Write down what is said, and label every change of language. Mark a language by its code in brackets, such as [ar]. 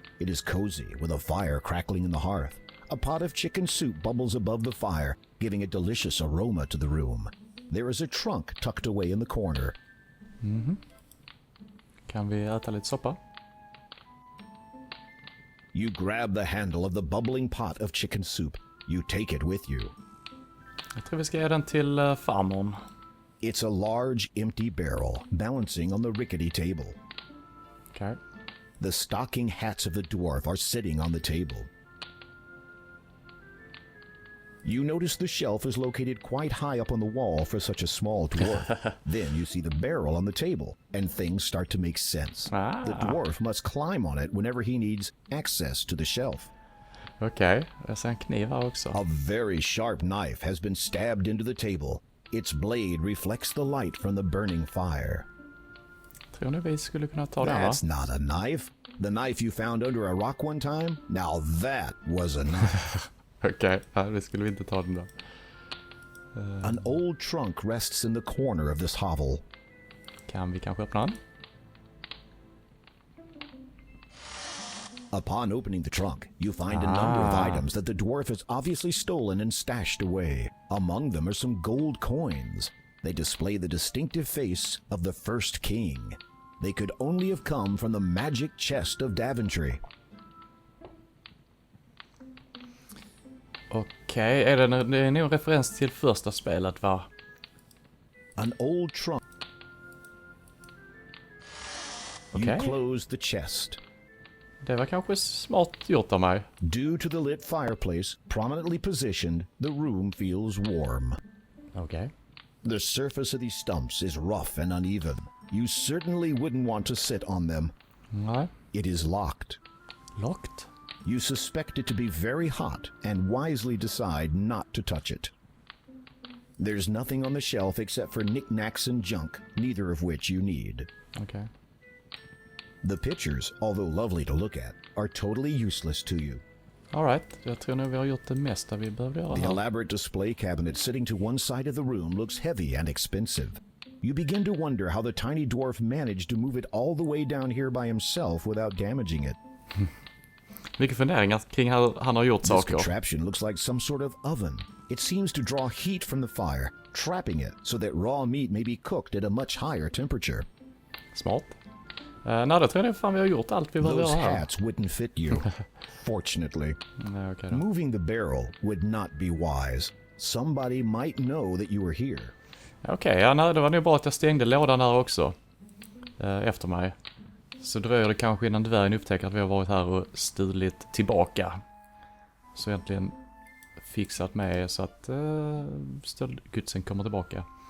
[en] It is cozy with a fire crackling in the hearth. A pot of chicken soup bubbles above the fire, giving a delicious aroma to the room. There is a trunk tucked away in the corner. [sv] Kan vi äta lite soppa? [en] You grab the handle of the bubbling pot of chicken soup. You take it with you. [sv] Jag tror vi ska ge den till farmorn. [en] It's a large, empty barrel, balancing on the rickety table. [sv] Okej. [en] The stocking hats of the dwarf are sitting on the table. You notice the shelf is located quite high up on the wall for such a small dwarf. Then you see the barrel on the table, and things start to make sense. The dwarf must climb on it whenever he needs access to the shelf. [sv] Okej, jag ser en kniv här också. [en] A very sharp knife has been stabbed into the table. Its blade reflects the light from the burning fire. [sv] Tror ni vi skulle kunna ta den, va? [en] That's not a knife. The knife you found under a rock one time? Now that was a knife. [sv] Okej, vi skulle inte ta den då. [en] An old trunk rests in the corner of this hovel. [sv] Kan vi kanske öppna den? [en] Upon opening the trunk, you find a number of items that the dwarf has obviously stolen and stashed away. Among them are some gold coins. They display the distinctive face of the first king. They could only have come from the magic chest of Daventry. [sv] Okej, det är nog en referens till första spelet, va? [en] An old trunk. You close the chest. [sv] Det var kanske smart gjort av mig. [en] Due to the lit fireplace, prominently positioned, the room feels warm. [sv] Okej. [en] The surface of these stumps is rough and uneven. You certainly wouldn't want to sit on them. [sv] Nej. [en] It is locked. Locked? You suspect it to be very hot and wisely decide not to touch it. There's nothing on the shelf except for knickknacks and junk, neither of which you need. Okay. The pictures, although lovely to look at, are totally useless to you. [sv] Alright, jag tror nog vi har gjort det mesta vi behövde göra [en] The [sv] här. [en] elaborate display cabinet sitting to one side of the room looks heavy and expensive. You begin to wonder how the tiny dwarf managed to move it all the way down here by himself without damaging it. [sv] Mycket funderingar kring hur han har gjort [en] This [sv] saker. [en] contraption looks like some sort of oven. It seems to draw heat from the fire, trapping it so that raw meat may be cooked at a much higher temperature. [sv] Smart. Nej, då tror jag fan vi har gjort allt vi behöver [en] Those [sv] göra här. [en] hats wouldn't fit you, fortunately. [sv] Nej, okej då. [en] Moving the barrel would not be wise. Somebody might know that you were here. [sv] Okej, ja, nej, det var nog bra att jag stängde lådan här också. Efter mig. Så dröjer det kanske innan dvärgen upptäcker att vi har varit här och stulit tillbaka. Så egentligen fixat med så att stöldgodsen kommer tillbaka.